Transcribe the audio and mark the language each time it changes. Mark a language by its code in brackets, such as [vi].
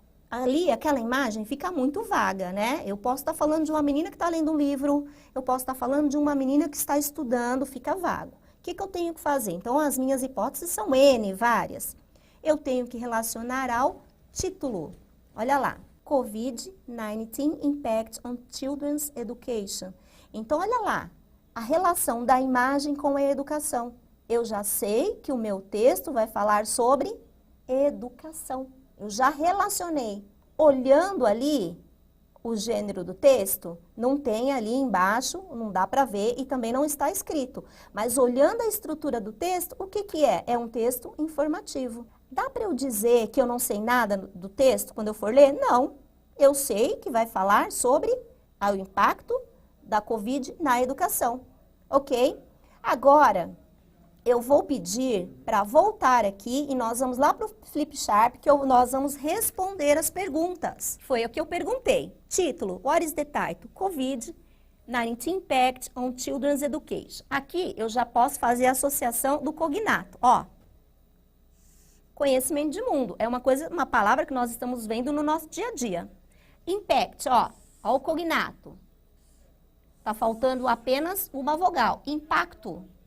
[pt] Ali, aquela imagem fica muito vaga, né? Eu posso estar falando de uma menina que está lendo um livro, eu posso estar falando de uma menina que está estudando, fica vago. O que eu tenho que fazer? Então, as minhas hipóteses são N, várias. Eu tenho que relacionar ao título. Olha lá. [en] COVID-19 Impact on Children's Education. [pt] Então, olha lá, a relação da imagem com a educação. Eu já sei que o meu texto vai falar sobre educação. Eu já relacionei. Olhando ali o gênero do texto, não tem ali embaixo, não dá para ver e também não está escrito. Mas olhando a estrutura do texto, o que que é? É um texto informativo. Dá para eu dizer que eu não sei nada do texto quando eu for ler? Não. Eu sei que vai falar sobre o impacto da Covid na educação, ok? Agora, eu vou pedir para voltar aqui e nós vamos lá para o Flipchart, que nós vamos responder as perguntas. Foi o que eu perguntei. Título, [en] what is the title? COVID-19 Impact on Children's Education. [pt] Aqui eu já posso fazer a associação do cognato, ó. Conhecimento de mundo, é uma palavra que nós estamos vendo no nosso dia a dia. Impact, ó o cognato. Tá faltando apenas uma vogal. Impacto.